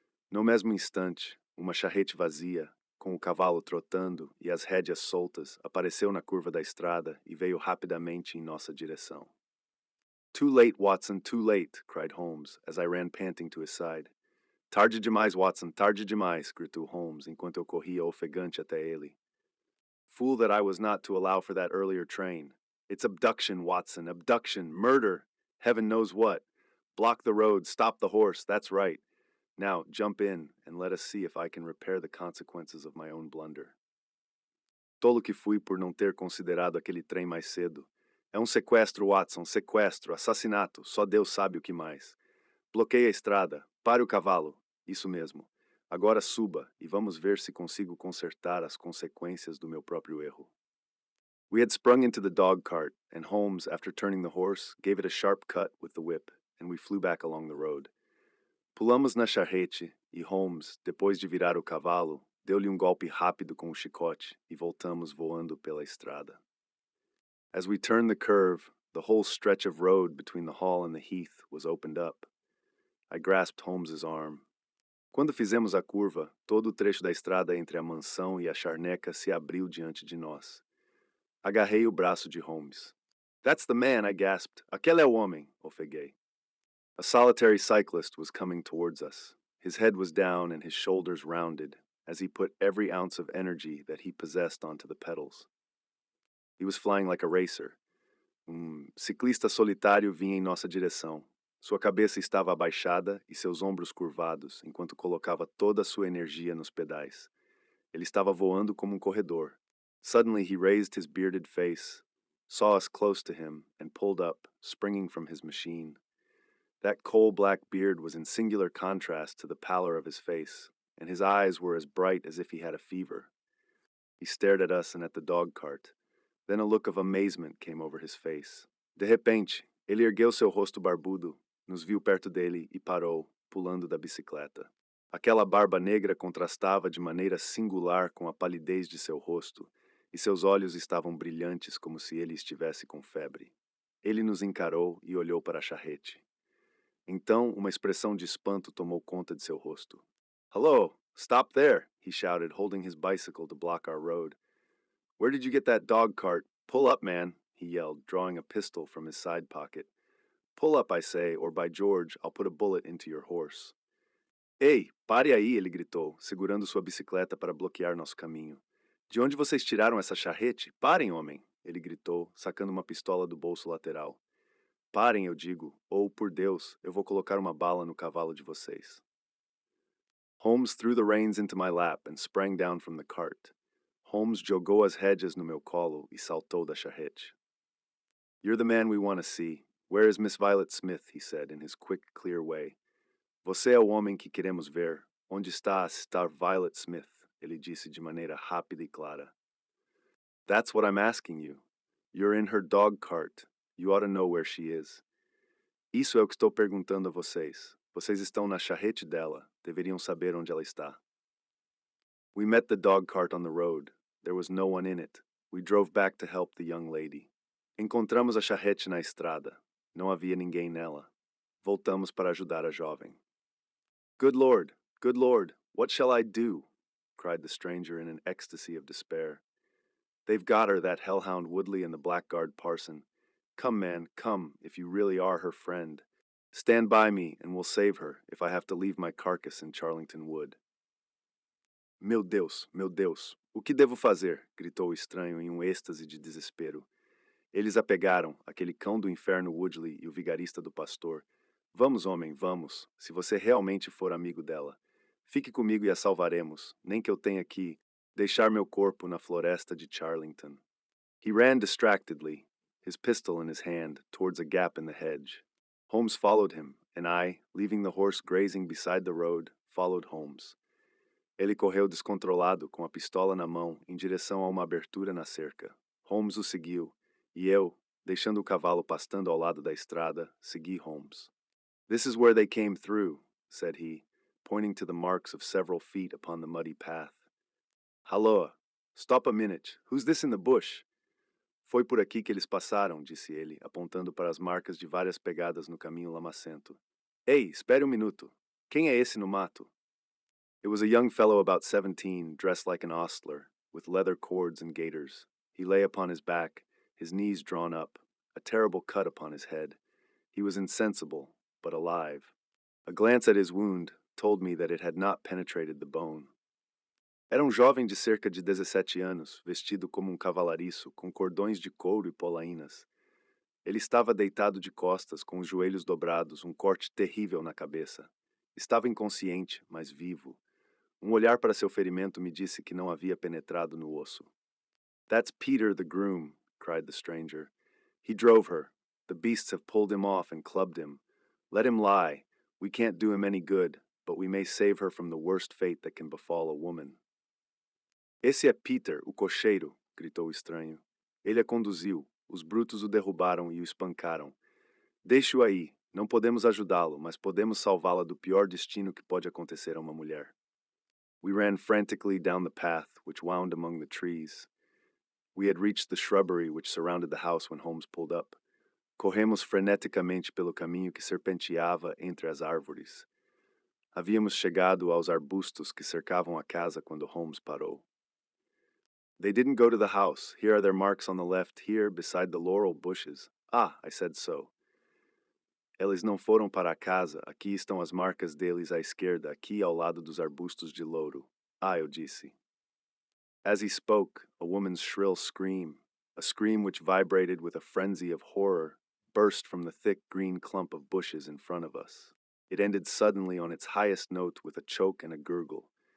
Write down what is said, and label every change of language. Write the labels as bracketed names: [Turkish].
[Portuguese] No mesmo instante, uma charrete vazia, com o cavalo trotando e as rédeas soltas, apareceu na curva da estrada e veio rapidamente em nossa direção. [English] Too late, Watson, too late, cried Holmes, as I ran panting to his side. [Portuguese] Tarde demais, Watson, tarde demais, gritou Holmes, enquanto eu corria ofegante até ele. [English] Fool that I was not to allow for that earlier train. It's abduction, Watson, abduction, murder, heaven knows what. Block the road, stop the horse, that's right. Now, jump in, and let us see if I can repair the consequences of my own blunder. [Portuguese] Tolo que fui por não ter considerado aquele trem mais cedo. É sequestro, Watson, sequestro, assassinato, só Deus sabe o que mais. Bloqueie a estrada, pare o cavalo, isso mesmo. Agora suba e vamos ver se consigo consertar as consequências do meu próprio erro. [English] We had sprung into the dog cart, and Holmes, after turning the horse, gave it a sharp cut with the whip, and we flew back along the road. [Portuguese] Pulamos na charrete e Holmes, depois de virar o cavalo, deu-lhe golpe rápido com o chicote e voltamos voando pela estrada. [English] As we turned the curve, the whole stretch of road between the hall and the heath was opened up. I grasped Holmes's arm. [Portuguese] Quando fizemos a curva, todo o trecho da estrada entre a mansão e a charneca se abriu diante de nós. Agarrei o braço de Holmes. [English] That's the man, I gasped. [Portuguese] Aquele é o homem, ofeguei. [English] A solitary cyclist was coming towards us. His head was down and his shoulders rounded, as he put every ounce of energy that he possessed onto the pedals. He was flying like a racer. [Portuguese] Ciclista solitário vinha em nossa direção. Sua cabeça estava abaixada e seus ombros curvados, enquanto colocava toda a sua energia nos pedais. Ele estava voando como corredor. [English] Suddenly he raised his bearded face, saw us close to him, and pulled up, springing from his machine. That coal-black beard was in singular contrast to the pallor of his face, and his eyes were as bright as if he had a fever. He stared at us and at the dog-cart. Then a look of amazement came over his face. [Portuguese] De repente, ele ergueu seu rosto barbudo, nos viu perto dele e parou, pulando da bicicleta. Aquela barba negra contrastava de maneira singular com a palidez de seu rosto, e seus olhos estavam brilhantes como se ele estivesse com febre. Ele nos encarou e olhou para a charrete. Então, uma expressão de espanto tomou conta de seu rosto. [English] Hello, stop there, he shouted, holding his bicycle to block our road. Where did you get that dog cart? Pull up, man, he yelled, drawing a pistol from his side pocket. Pull up, I say, or by George, I'll put a bullet into your horse. [Portuguese] Ei, pare aí, ele gritou, segurando sua bicicleta para bloquear nosso caminho. De onde vocês tiraram essa charrete? Parem, homem, ele gritou, sacando uma pistola do bolso lateral. Parem, eu digo, ou, por Deus, eu vou colocar uma bala no cavalo de vocês. [English] Holmes threw the reins into my lap and sprang down from the cart. [Portuguese] Holmes jogou as rédeas no meu colo e saltou da charrete. [English] You're the man we want to see. Where is Miss Violet Smith? He said in his quick, clear way. [Portuguese] Você é o homem que queremos ver. Onde está a Star Violet Smith? Ele disse de maneira rápida e clara. [English] That's what I'm asking you. You're in her dog cart. You ought to know where she is. [Portuguese] Isso é o que estou perguntando a vocês. Vocês estão na charrete dela. Deveriam saber onde ela está. [English] We met the dog cart on the road. There was no one in it. We drove back to help the young lady. [Portuguese] Encontramos a charrete na estrada. Não havia ninguém nela. Voltamos para ajudar a jovem. [English] Good Lord, what shall I do? Cried the stranger in an ecstasy of despair. They've got her, that hellhound Woodley and the blackguard parson. Come, man, come, if you really are her friend. Stand by me, and we'll save her, if I have to leave my carcass in Charlington Wood. [Portuguese] Meu Deus, o que devo fazer? Gritou o estranho em êxtase de desespero. Eles a pegaram, aquele cão do inferno Woodley e o vigarista do pastor. Vamos, homem, vamos, se você realmente for amigo dela. Fique comigo e a salvaremos, nem que eu tenha que deixar meu corpo na floresta de Charlington. [English] He ran distractedly, his pistol in his hand, towards a gap in the hedge. Holmes followed him, and I, leaving the horse grazing beside the road, followed Holmes. [Portuguese] Ele correu descontrolado, com a pistola na mão, em direção a uma abertura na cerca. Holmes o seguiu, e eu, deixando o cavalo pastando ao lado da estrada, segui Holmes. [English] This is where they came through, said he, pointing to the marks of several feet upon the muddy path. Halloa! Stop a minute! Who's this in the bush? [Portuguese] Foi por aqui que eles passaram, disse ele, apontando para as marcas de várias pegadas no caminho lamacento. Ei, espere minuto! Quem é esse no mato? [English] It was a young fellow about 17, dressed like an ostler, with leather cords and gaiters. He lay upon his back, his knees drawn up, a terrible cut upon his head. He was insensible, but alive. A glance at his wound told me that it had not penetrated the bone. [Portuguese] Era jovem de cerca de 17 anos, vestido como cavalariço, com cordões de couro e polainas. Ele estava deitado de costas, com os joelhos dobrados, corte terrível na cabeça. Estava inconsciente, mas vivo. Olhar para seu ferimento me disse que não havia penetrado no osso. [English] That's Peter the groom, cried the stranger. He drove her. The beasts have pulled him off and clubbed him. Let him lie. We can't do him any good, but we may save her from the worst fate that can befall a woman. [Portuguese] Esse é Peter, o cocheiro, gritou o estranho. Ele a conduziu. Os brutos o derrubaram e o espancaram. Deixe-o aí. Não podemos ajudá-lo, mas podemos salvá-la do pior destino que pode acontecer a uma mulher. [English] We ran frantically down the path which wound among the trees. We had reached the shrubbery which surrounded the house when Holmes pulled up. [Portuguese] Corremos freneticamente pelo caminho que serpenteava entre as árvores. Havíamos chegado aos arbustos que cercavam a casa quando Holmes parou. [English] They didn't go to the house. Here are their marks on the left, here beside the laurel bushes. Ah, I said so. [Portuguese] Eles não foram para a casa. Aqui estão as marcas deles à esquerda, aqui ao lado dos arbustos de louro. Ah, eu disse. [English] As he spoke, a woman's shrill scream, a scream which vibrated with a frenzy of horror, burst from the thick green clump of bushes in front of us. It ended suddenly on its highest note with a choke and a gurgle.